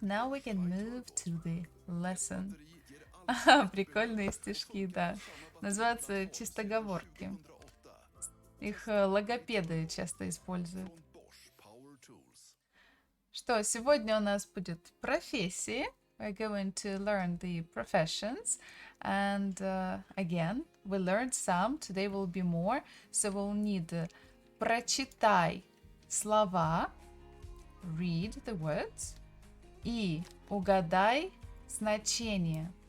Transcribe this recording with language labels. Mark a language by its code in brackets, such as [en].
[en] Now we can move to the lesson. [ru] Прикольные стишки, да. Называются чистоговорки. Их логопеды часто используют. Что, сегодня у нас будет профессии. [en] We're going to learn the professions. And again, we learned some. Today will be more. So we'll need [ru] прочитай слова. [en] Read the words. [ru] И угадай значение.